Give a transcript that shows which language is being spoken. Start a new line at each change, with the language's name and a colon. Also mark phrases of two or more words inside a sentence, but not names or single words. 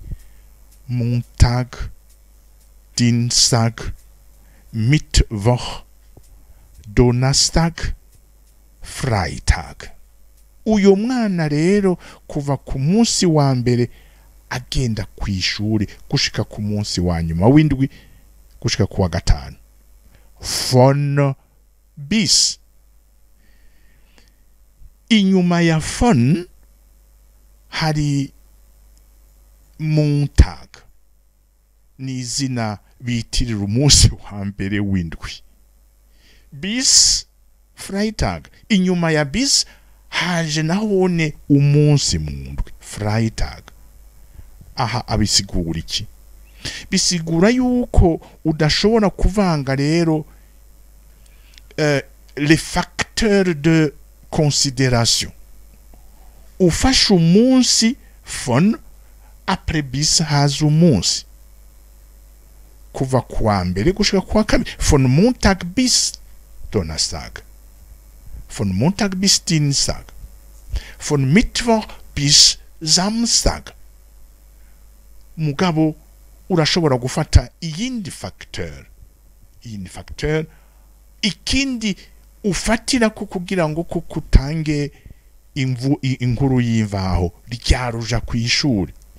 German: Montag, Dienstag, Mittwoch, Donnerstag, Freitag.
Rundi: Uyo mwana rero kuva ku munsi wa mbere agenda kw'ishuri gushika ku munsi wa nyuma w'indwi gushika ku wa gatanu.
German: Von bis.
Rundi: Inyuma ya von hari Montag. Ni izina bitirira umunsi wa mbere w'indwi.
German: Bis Freitag.
Rundi: Inyuma ya bis haje nahone umunsi mu ndwi, Freitag. Aha abisigura iki? Bisigura yuko udashobora kuvanga rero
French: les facteurs de considération.
Rundi: Ufashe umunsi von, après bis haza umunsi. Kuva kwa mbere gushika kwa kabiri.
German: Von Montag bis Donnerstag. Von Montag bis Dienstag. Von Mittwoch bis Samstag.
Rundi: Mugabo urashobora gufata iyindi facteur. Iyindi facteur ikindi ufatira ko kugira ngo kukutange inkuru y'imvaho ryaruja kw'ishuri.